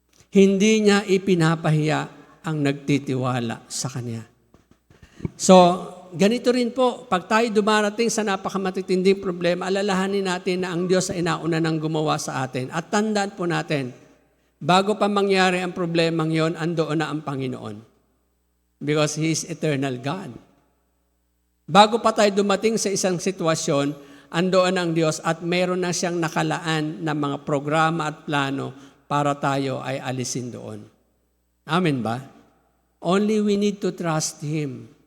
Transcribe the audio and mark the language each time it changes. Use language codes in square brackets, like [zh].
[tl] Hindi niya ipinapahiya ang nagtitiwala sa Kanya. So, ganito rin po, pag tayo dumarating sa napakamatitinding problema, alalahanin natin na ang Diyos ay nauna nang gumawa sa atin. At tandaan po natin, bago pa mangyari ang problemang yon, andoon na ang Panginoon. [en] Because He is eternal God. [tl] Bago pa tayo dumating sa isang sitwasyon, andoon ang Diyos at meron na siyang nakalaan na mga programa at plano para tayo ay alisin doon. Amen ba? [en] Only we need to trust Him.